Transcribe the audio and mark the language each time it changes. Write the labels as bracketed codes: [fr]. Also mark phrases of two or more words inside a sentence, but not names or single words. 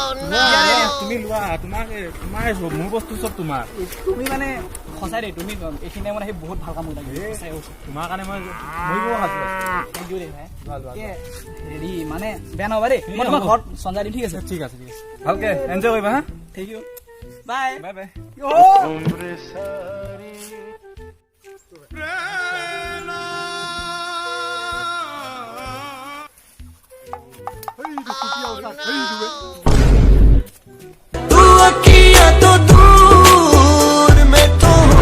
[as] তুমি লোৱা তোমাৰ মোৰ বস্তু চব তোমাৰ তুমি মানে সঁচাই দেই তুমি এইখিনি টাইমত আহি বহুত ভাল কাম কৰিলা তোমাৰ কাৰণে মই মৰিব সাজু [en] thank you [as] দেই ভাই লোৱা হেৰি মানে বেয়া নহ'বা দেই মই তোমাৰ ঘৰত সঞ্জাই দিম ঠিক আছে ঠিক আছে ভালকে এনজয় কৰিবা হা [en] thank you bye bye bye [hi] तू अखियां तो दूर मैं तो